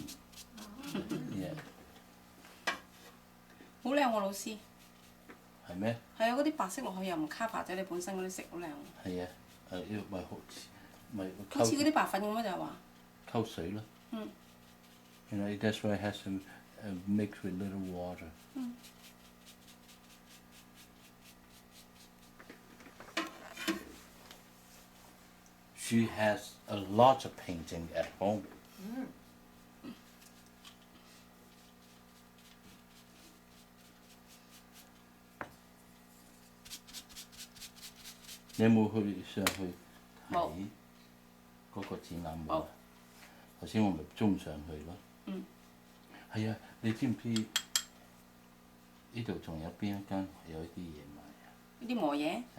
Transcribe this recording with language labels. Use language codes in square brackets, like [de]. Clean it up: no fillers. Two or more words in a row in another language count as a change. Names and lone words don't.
[en] Yeah. [yue] 好靚喎，老師。係咩？係啊，嗰啲白色落去又唔卡白咗你本身嗰啲色，好靚喎。係啊。呢個咪好似咪好似嗰啲白粉咁樣就係話。溝水咯。嗯。 [en] You know that's why it has to mix with little water. She has a lot of painting at home. [yue] You 有冇去上去冇睇嗰個展覽會冇啊？頭先我咪中上去咯。嗯。係啊，你知唔知呢度仲有邊一間有一啲嘢賣啊？呢啲磨嘢。